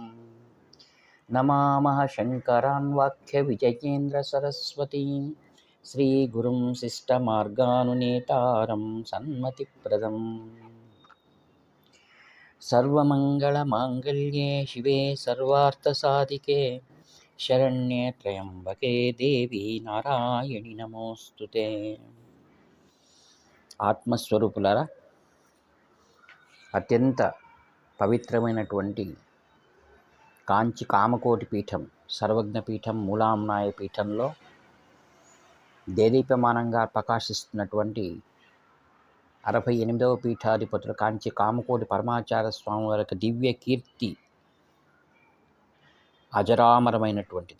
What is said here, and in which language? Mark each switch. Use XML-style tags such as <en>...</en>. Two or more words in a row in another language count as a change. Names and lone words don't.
<sa>नमामः शङ्करान् वाक्यविजयेन्द्रसरस्वतीं श्रीगुरुं शिष्टमार्गानुनेतारं सन्मतिप्रदम्। सर्वमङ्गलमाङ्गल्ये शिवे सर्वार्थसाधिके शरण्ये त्र्यम्बके देवी नारायणि नमोस्तुते।</sa> <te>ఆత్మస్వరూపులారా, అత్యంత పవిత్రమైనటువంటి కాంచి కామకోటి పీఠం, సర్వజ్ఞ పీఠం, మూలాంనాయ పీఠంలో దేదీప్యమానంగా ప్రకాశిస్తున్నటువంటి 68వ పీఠాధిపతులు కాంచి కామకోటి పరమాచార్య స్వామి వారి దివ్య కీర్తి అజరామరమైనటువంటిది.</te>